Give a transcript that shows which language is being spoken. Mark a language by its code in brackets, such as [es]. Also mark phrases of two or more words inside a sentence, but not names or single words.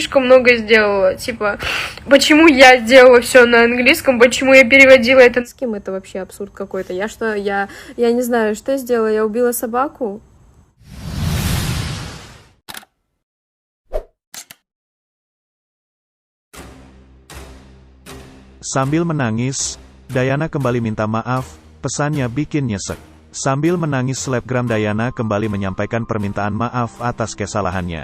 [ru] слишком много сделала. Типа, почему я сделала все на английском, почему я переводила это... С кем это вообще абсурд какой-то? Я не знаю, что я сделала, я убила собаку? [id] Sambil menangis, Dayana kembali minta maaf, pesannya bikin nyesek. Sambil menangis selebgram Dayana kembali menyampaikan permintaan maaf atas kesalahannya.